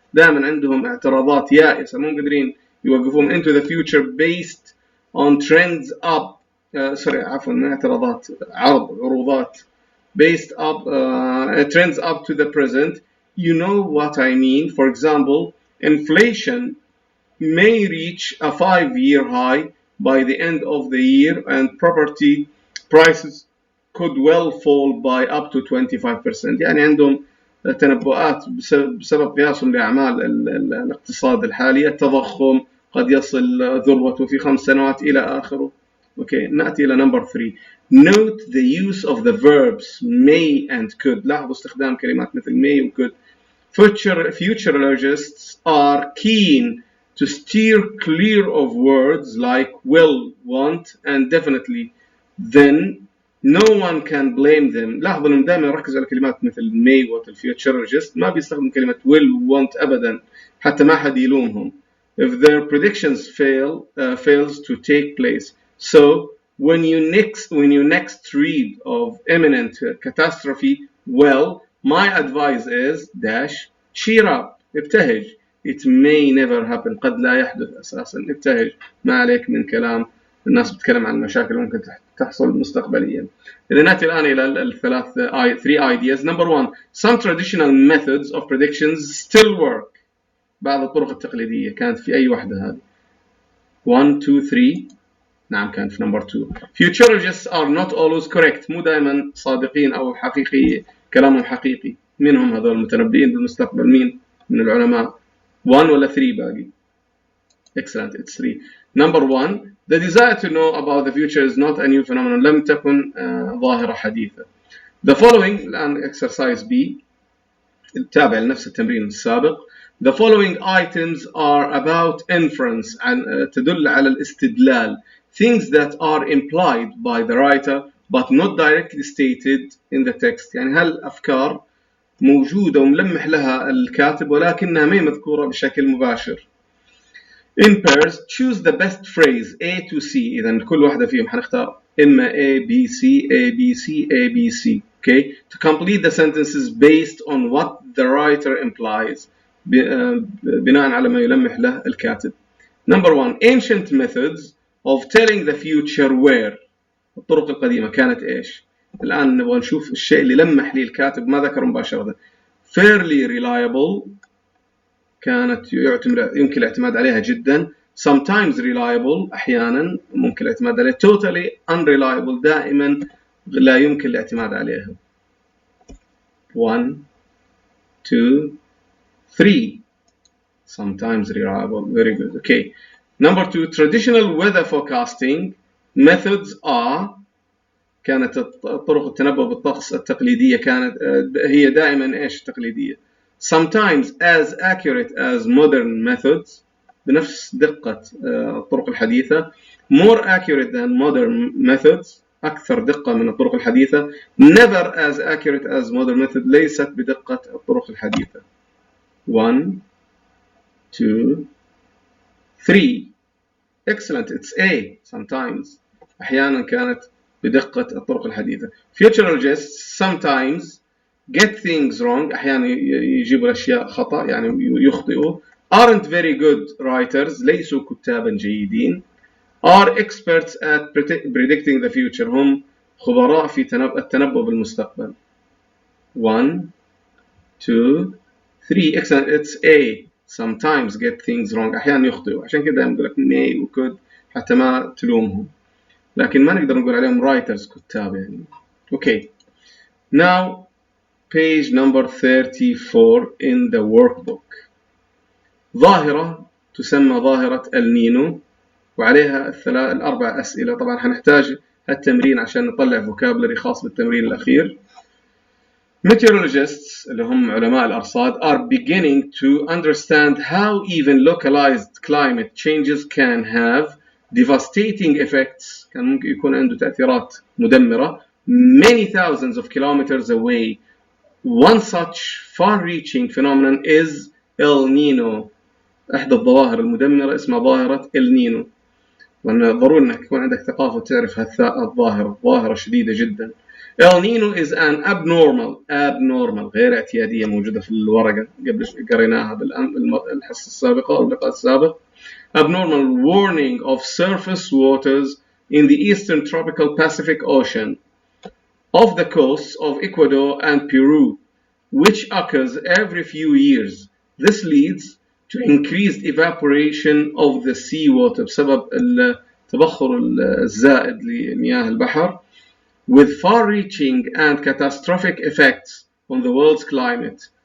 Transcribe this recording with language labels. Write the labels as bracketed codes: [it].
[ar] دائما عندهم اعتراضات يائسة مو قادرين يوقفون [en] into the future based on trends up [ar] عروضات [en] based up trends up to the present. You know what I mean. For example, inflation may reach a 5-year high by the end of the year and property prices could well fall by up to 25%. [ar] يعني عندهم تنبؤات بسبب قياسهم لأعمال الاقتصاد الحالي. التضخم قد يصل ذروته في 5 سنوات إلى آخره. [en] Okay, [ar] نأتي إلى [en] number 3. Note the use of the verbs may and could. [ar] لاحظوا استخدام كلمات مثل may و could. [en] Futurologists are keen to steer clear of words like will, want, and definitely. Then no one can blame them. [ar] لاحظوا انهم دائما يركزوا على كلمات مثل may والfuturologist ما بيستخدم كلمة will want أبدا حتى ما حد يلومهم [en] if their predictions fails to take place. So when you next read of imminent catastrophe, well, my advice is dash cheer up [ar] ابتهج. [en] It may never happen. [ar] قد لا يحدث أساسا. ابتهج ما عليك من كلام الناس بتتكلم عن المشاكل اللي ممكن تحصل مستقبليا. إذا نأتي الآن إلى [en] three ideas. Number 1, some traditional methods of predictions still work. [ar] بعض الطرق التقليدية كانت في أي واحدة هذه. 1 2 3 نعم كانت في [en] number 2. Futurists are not always correct. [ar] مو دائما صادقين أو حقيقي كلامهم حقيقي. مين هم هذول المتنبئين بالمستقبل؟ مين من العلماء؟ 1 ولا 3 باقي؟ [en] Excellent, it's 3. Number 1, the desire to know about the future is not a new phenomenon. [ar] لم تكن ظاهرة حديثة. [en] The following [ar] الآن [en] exercise B [ar] تابع لنفس التمرين السابق. [en] The following items are about inference [ar] تدل على الاستدلال. [en] Things that are implied by the writer but not directly stated in the text. [ar] يعني هالأفكار موجودة وملمح لها الكاتب ولكنها ما مذكورة بشكل مباشر. [en] In pairs, choose the best phrase A to C. [ar] إذا كل واحدة فيهم حنختار إما A, B, C, A, B, C, A, B, C. [en] Okay, to complete the sentences based on what the writer implies. [ar] بناء على ما يلمح له الكاتب. [en] Number 1, ancient methods of telling the future were. [ar] الطرق القديمة كانت إيش؟ الآن نبغى نشوف الشيء اللي لمح لي الكاتب ما ذكر مباشرة. [en] Fairly reliable [ar] كانت يمكن الاعتماد عليها جدا. [en] Sometimes reliable [ar] أحيانا ممكن الاعتماد عليها. [en] Totally unreliable [ar] دائما لا يمكن الاعتماد عليها. [en] 1 2 3 Sometimes reliable. Very good. Okay. Number 2, traditional weather forecasting methods are [ar] كانت طرق التنبؤ بالطقس التقليدية كانت هي دائما إيش تقليدية. [en] Sometimes as accurate as modern methods [ar] بنفس دقة الطرق الحديثة. [en] More accurate than modern methods [ar] أكثر دقة من الطرق الحديثة. [en] Never as accurate as modern method [ar] ليست بدقة الطرق الحديثة. [en] 1 2 3 excellent, it's A. [ar] sometimes أحيانا كانت بدقة الطرق الحديثة. [en] Futurologists sometimes get things wrong. [ar] أحيانا يجيبوا الأشياء خطأ يعني يخطئوا. [en] aren't very good writers. [ar] ليسوا كتابا جيدين. [en] are experts at predicting the future. [ar] هم خبراء في التنبؤ بالمستقبل. [en] 1 2 3 excellent, it's A. sometimes get things wrong. [ar] أحيانا يخطئوا. عشان كده يقول لك may و could حتى ما تلومهم. لكن ما نقدر نقول عليهم writers كتاب يعني. [en] Okay. Now page number 34 in the workbook. [ar] ظاهرة تسمى ظاهرة النينو وعليها الأربع أسئلة. طبعا هنحتاج هالتمرين عشان نطلع vocabulary خاص بالتمرين الأخير. [en] Meteorologists [ar] اللي هم علماء الأرصاد [en] are beginning to understand how even localized climate changes can have devastating effects. [ar] كان ممكن يكون عنده تأثيرات مدمرة [en] many thousands of kilometers away. One such far-reaching phenomenon is El Nino. [ar] إحدى الظواهر المدمرة اسمها ظاهرة El Nino. وأن ضروري أنك يكون عندك ثقافة وتعرف الظاهرة. ظاهرة شديدة جدا. [en] El Nino is an abnormal [ar] غير اعتيادية موجودة في الورقة قبل قريناها بالحصة السابقة أو اللقاء السابق. [en] Abnormal warning of surface waters in the eastern tropical Pacific Ocean off the coasts of Ecuador and Peru, which occurs every few years. This leads to increased evaporation of the seawater [ar] بسبب التبخر الزائد لمياه البحر, [en] with far-reaching and catastrophic effects on the world's climate.